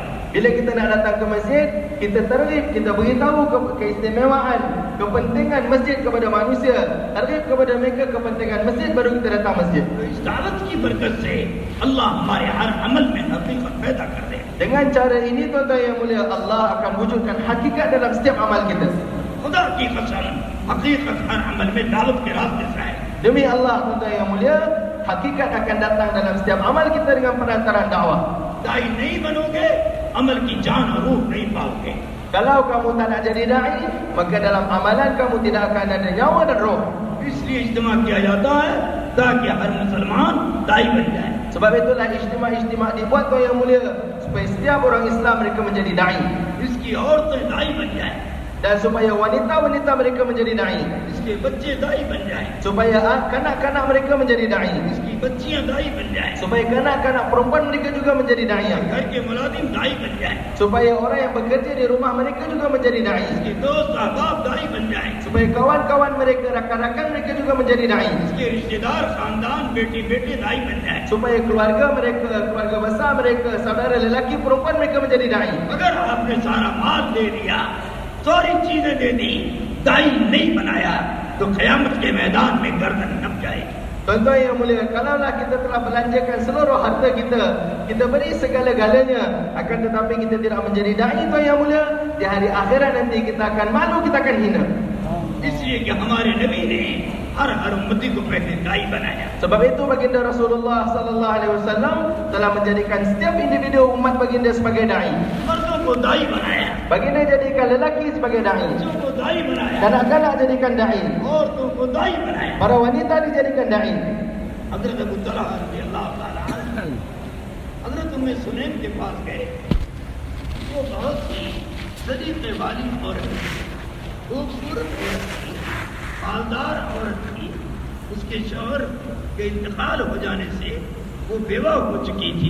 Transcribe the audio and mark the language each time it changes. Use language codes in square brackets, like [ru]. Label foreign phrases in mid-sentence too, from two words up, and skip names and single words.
[ms] Bila kita nak datang ke masjid, kita tarif, kita beritahu keistimewaan, kepentingan masjid kepada manusia. Tarif kepada mereka kepentingan masjid, baru kita datang masjid. [hi] तो इस दावत की बरकत से अल्लाह हमारे हर अमल में हकीकत पैदा कर दे. [ms] Dengan cara ini tuan-tuan yang mulia, Allah akan wujudkan hakikat dalam setiap amal kita. [hi] खुदा की कसम हकीकत हर अमल में दावत के रास्ते से आए। [ms] Demi Allah tuan-tuan yang mulia, hakikat akan datang dalam setiap amal kita dengan perantaraan dakwah. [hi] दाई नहीं बनोगे, अमल की जान और रूह नहीं पाओगे। [ms] Kalau kamu tak nak jadi da'i, maka dalam amalan kamu tidak akan ada nyawa dan roh. [hi] इसलिए इज्तिमा किया जाता है ताकि हर मुसलमान दाई बन जाए। [ms] Sebab itulah ijtima' dibuat tuan yang mulia, supaya setiap orang Islam mereka menjadi da'i. [hi] इसकी औरतें दाई बन जाए, [ms] Dan supaya wanita-wanita mereka menjadi da'i. [hi] इसके बच्चे दाई बन जाए, [ms] Supaya kanak-kanak mereka menjadi da'i. [hi] इसकी बच्चियां दाई बन जाए, [ms] Supaya kanak-kanak perempuan mereka juga menjadi da'i. [hi] घर के मुलाजिम दाई बन जाए, [ms] Supaya orang yang bekerja di rumah mereka juga menjadi da'i. [hi] इसके दोस्त अहबाब दाई बन जाए, [ms] Supaya kawan-kawan mereka, rakan-rakan mereka juga menjadi da'i. [hi] इसके रिश्तेदार खानदान बेटी बेटे दाई बन जाए। [ms] Supaya keluarga mereka, keluarga besar mereka, saudara lelaki perempuan mereka menjadi da'i. [hi] अगर आपने सारा माल दे दिया, सारी चीजें दे दी, दाई नहीं बनाया, तो क़यामत के मैदान में गर्दन नप जाए। [ms] Tuan-tuan yang mulia, kalaulah kita telah belanjakan seluruh harta kita beri segala-galanya, akan tetapi kita tidak menjadi da'i, tuan yang mulia, di hari akhirat nanti kita akan malu, kita akan hina. [hi] इसलिए कि हमारे नबी ने हर उम्मती को पहले दाई बनाया। [ms] Sebab itu baginda Rasulullah [ar] صلى الله عليه وسلم [ms] telah menjadikan setiap individu umat baginda sebagai da'i. [hi] मर्दों को दाई बनाया, [ms] Baginda jadikan lelaki sebagai da'i, [hi] बच्चों को दाई बनाया, [ms] kanak-kanak jadikan da'i, [hi] औरतों को दाई बनाया। [ms] para wanita dijadikan da'i. [hi] हजरत अबू तलहा [ar] رضي الله تعالى عنه [hi] हजरत उम्मे सुलैम के पास गए। वो बहुत ही सलीके वाली औरत थी, खूबसूरत औरत थी, मालदार औरत थी। उसके शौहर के इंतकाल हो जाने से वो बेवा हो चुकी थी।